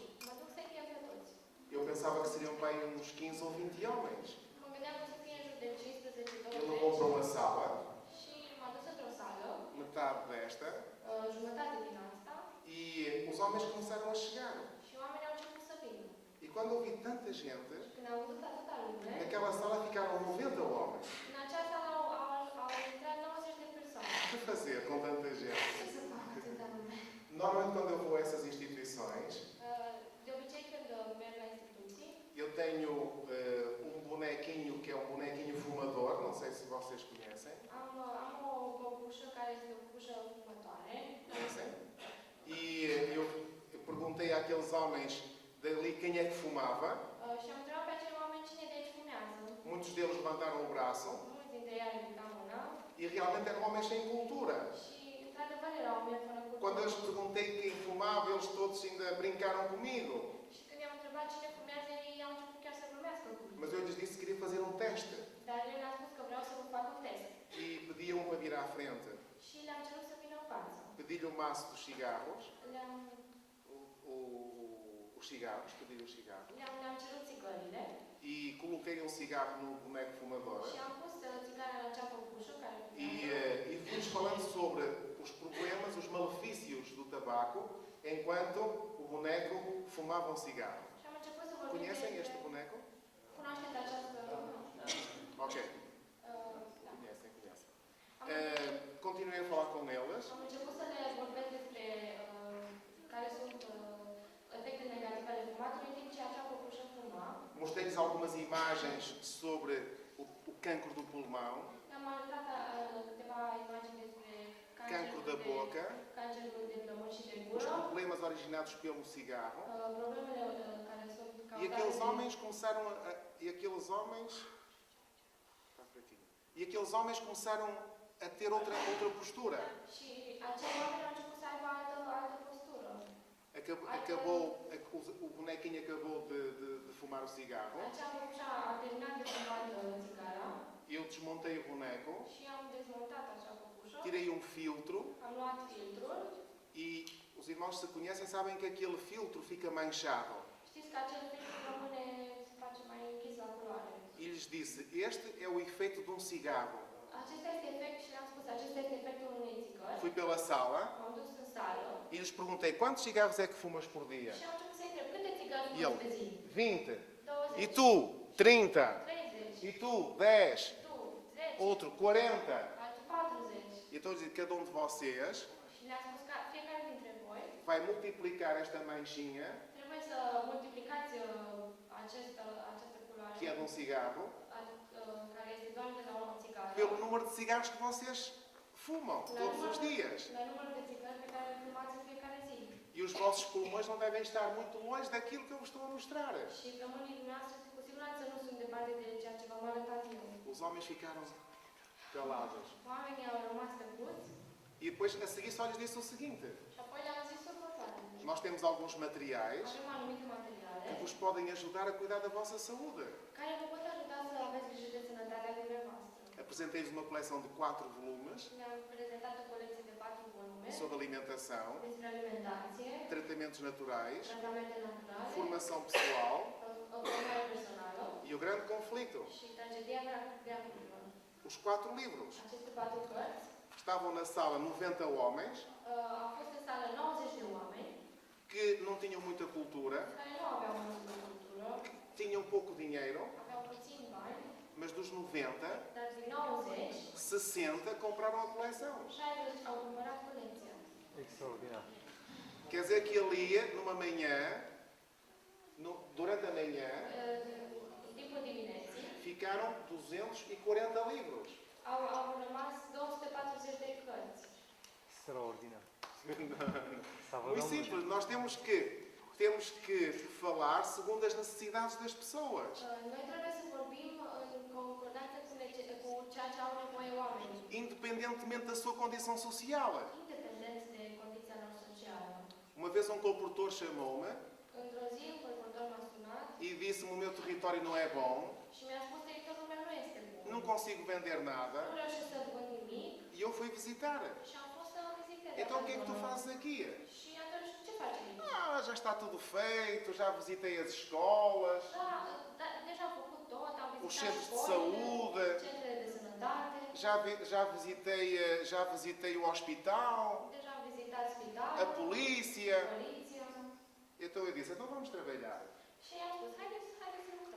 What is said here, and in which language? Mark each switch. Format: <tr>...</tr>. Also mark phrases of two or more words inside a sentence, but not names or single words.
<ro>mă duc să-i chem pe toți.</ro> <pt>Eu pensava que seriam bem uns 15 ou 20 homens.</pt> <ro>Mă gândeam că o să fie în jur de 15-20</ro> <pt>Ele levou para uma sala,</pt> <ro>și m-a dus într-o sală,</ro> <pt>metade desta,</pt> <ro>jumătate din asta,</ro> <pt>e os homens começaram a chegar.</pt> <ro>și oamenii au început să vină.</ro> <pt>E quando eu vi tanta gente,</pt> <ro>Când am văzut atâta lume,</ro> <pt>naquela sala ficaram 90 homens.</pt> <ro>în acea sală au intrat 90 de persoane.</ro> <pt>O que fazer com tanta gente?</pt> <ro>Ce să fac atâta lume?</ro> <pt>Normalmente, quando eu vou a essas instituições,</pt> <ro>De obicei, când merg la instituții,</ro> <pt>eu tenho um bonequinho que é um bonequinho fumador, não sei se vocês conhecem.</pt> <ro>am o păpușă care este o păpușă fumătoare.</ro> <pt>Conhecem? E eu perguntei àqueles homens dali quem é que fumava.</pt> <ro>Și am întrebat pe acei oameni cine de aici fumează.</ro> <pt>Muitos deles levantaram o braço.</pt> <ro>Mulți dintre ei au ridicat mâna.</ro> <pt>E realmente eram homens sem cultura.</pt> <ro>și, într-adevăr, erau oameni fără cultură.</ro> <pt>Quando eu lhes perguntei quem fumava, eles todos ainda brincaram comigo.</pt> <ro>Și când i-am întrebat cine fumează, ei au început chiar să glumească cu mine.</ro> <pt>Mas eu lhes disse que queria fazer um teste.</pt> <ro>Dar eu le-am spus că vreau să vă fac un test.</ro> <pt>E pedi a um para vir à frente.</pt> <ro>Și le-am cerut să vină în față.</ro> <pt>Pedi-lhe o maço dos cigarros.</pt> <ro>Le-am,</ro> <pt>Os cigarros, pedi-lhe os cigarros.</pt> <ro>le-am cerut țigările</ro> <pt>E coloquei um cigarro no boneco fumador.</pt> <ro>și am pus țigara la cea păpușă care</ro> <pt>E fui-lhes falando sobre os problemas, os malefícios do tabaco, enquanto o boneco fumava um cigarro.</pt> <ro>Și am început să vorbim</ro> <pt>Conhecem este</pt> <ro>despre...</ro> <pt>boneco?</pt> <ro>Cunoașteți această...</ro> <pt>Ok.</pt> <ro>da.</ro> <pt>Conhecem, conhecem. Continuei a falar com eles.</pt> <ro>Am început să le vorbesc despre care sunt efectele negative ale fumatului, în timp ce acea păpușă fuma.</ro> <pt>Mostrei-lhes algumas imagens sobre o cancro do pulmão,</pt> <ro>Le-am arătat câteva imagini despre</ro> <pt>cancro da boca,</pt> <ro>cancerul de plămân și de</ro> <pt>os</pt> <ro>gură,</ro> <pt>problemas originados pelo cigarro.</pt> <ro>problemele care sunt</ro> <pt>E aqueles</pt> <ro>cauzate</ro> <pt>homens começaram e aqueles homens. Está por aqui. E aqueles homens começaram a ter outra postura.</pt> <ro>și acei oameni au început să aibă altă postură.</ro> <pt>O bonequinho acabou de fumar o cigarro.</pt> <ro>Acea păpușă a terminat de fumat țigara</ro> <pt>Eu desmontei o boneco,</pt> <ro>și am dezmontat acea păpușă,</ro> <pt>tirei um filtro</pt> <ro>am luat filtrul.</ro> <pt>e os irmãos que se conhecem sabem que aquele filtro fica manchado.</pt> <ro>Știți că acel filtru rămâne, se face mai închis la culoare.</ro> <pt>E lhes disse, este é o efeito de um cigarro.</pt> <ro>Acesta este efect și le-am spus, acesta este efectul unei țigări.</ro> <pt>Fui pela sala</pt> <ro>M-am dus în sală</ro> <pt>e lhes perguntei, quantos cigarros é que fumas por dia?</pt> <ro>și am început să întreb, câte țigări</ro> <pt>E el,</pt> <ro>fumați pe zi?</ro> <pt>20.</pt> <ro>20.</ro> <pt>E tu, 30.</pt> <ro>30.</ro> <pt>E tu, 10.</pt> <ro>Tu, 10.</ro> <pt>Outro, 40.</pt> <ro>Altul 40.</ro> <pt>E estou a dizer, cada um de vocês</pt> <ro>Și le-am spus că fiecare dintre voi</ro> <pt>vai multiplicar esta manchinha,</pt> <ro>trebuie să multiplicați această culoare</ro> <pt>que é de um cigarro,</pt> <ro>care este doar de la o țigară</ro> <pt>pelo número de cigarros que vocês fumam todos os dias.</pt> <ro>la numărul de țigări pe care le fumați în fiecare zi.</ro> <pt>E os vossos pulmões não devem estar muito longe daquilo que eu vos estou a mostrar.</pt> <ro>Și plămânii dumneavoastră cu siguranță nu sunt departe de ceea ce v-am arătat eu.</ro> <pt>Os homens ficaram calados.</pt> <ro>Oamenii au rămas tăcuți</ro> <pt>E depois, a seguir, só lhes disse o seguinte.</pt> <ro>și apoi le-am zis următoarele.</ro> <pt>Nós temos alguns materiais</pt> <ro>Avem anumite materiale</ro> <pt>que vos podem ajudar a cuidar da vossa saúde.</pt> <ro>care vă pot ajuta să aveți grijă de sănătatea dumneavoastră.</ro> <pt>Apresentei-vos uma coleção de 4 volumes</pt> <ro>Ne-am prezentat o colecție de 4 volume</ro> <pt>sobre alimentação,</pt> <ro>despre alimentație,</ro> <pt>tratamentos naturais,</pt> <ro>tratamente naturale,</ro> <pt>formação pessoal</pt> <ro>formare personală</ro> <pt>e o grande conflito.</pt> <ro>și tragedia veacurilor.</ro> <pt>Os 4 livros.</pt> <ro>Aceste 4 cărți</ro> <pt>Estavam na sala 90 homens</pt> <ro>au fost în sală 90 de oameni</ro> <pt>que não tinham muita cultura,</pt> <ro>care nu aveau multă cultură,</ro> <pt>tinham pouco dinheiro,</pt> <ro>aveau puțin bani,</ro> <pt>mas dos 90,</pt> <ro>dar din 90,</ro> <pt>60 compraram a coleção.</pt> <ro>60 au cumpărat colecția. Extraordinar.</ro> <pt>Quer dizer que ali, numa manhã, durante a manhã,</pt> <ro>În timpul dimineții</ro> <pt>ficaram 240 livros.</pt> <ro>au rămas 240 de cărți. Extraordinar.</ro> <pt>Estava Muito não simples, nós temos que falar segundo as necessidades das pessoas.</pt> <ro>Noi trebuie să vorbim în concordanță cu ceea ce au nevoie oamenii,</ro> <pt>Independentemente da sua condição social.</pt> <ro>independent de condiția lor socială.</ro> <pt>Uma vez um colportor chamou-me</pt> <ro>Într-o zi, un colportor m-a sunat</ro> <pt>e disse-me o meu território não é bom,</pt> <ro>și mi-a spus teritoriul meu nu este bun.</ro> <pt>não consigo vender nada,</pt> <ro>Nu reușesc să vând nimic</ro> <pt>e eu fui visitar.</pt> <ro>și am fost să vizitez.</ro> <pt>Então o que é que tu fazes aqui?</pt> <ro>Și atunci ce faci aici?</ro> <pt>Ah, já está tudo feito, já visitei as escolas,</pt> <ro>Deja am făcut tot, am</ro> <pt>os</pt> <ro>vizitat</ro> <pt>centros de</pt> <ro>școlile,</ro> <pt>saúde,</pt> <ro>centrele de sănătate,</ro> <pt>já visitei o hospital,</pt> <ro>deja am vizitat</ro> <pt>a</pt> <ro>spitalul,</ro> <pt>polícia.</pt> <ro>poliția.</ro> <pt>Então eu disse, então vamos trabalhar.</pt> <ro>Și i-am spus, haideți să lucrăm.</ro>